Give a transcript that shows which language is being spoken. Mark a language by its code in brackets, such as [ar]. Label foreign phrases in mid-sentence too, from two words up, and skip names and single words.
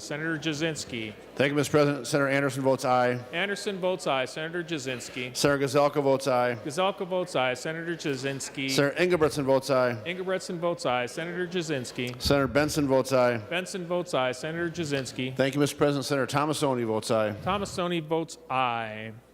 [en] Senator Jasinski. Thank you, Mr. President. Senator Anderson votes aye. Anderson votes aye. Senator Jasinski. Senator Gazelka votes aye. Gazelka votes aye. Senator Jasinski. Senator Ingebretson votes aye. Ingebretson votes aye. Senator Jasinski. Senator Benson votes aye. Benson votes aye. Senator Jasinski. Thank you, Mr. President. Senator Tomasoni votes aye. Tomasoni votes aye.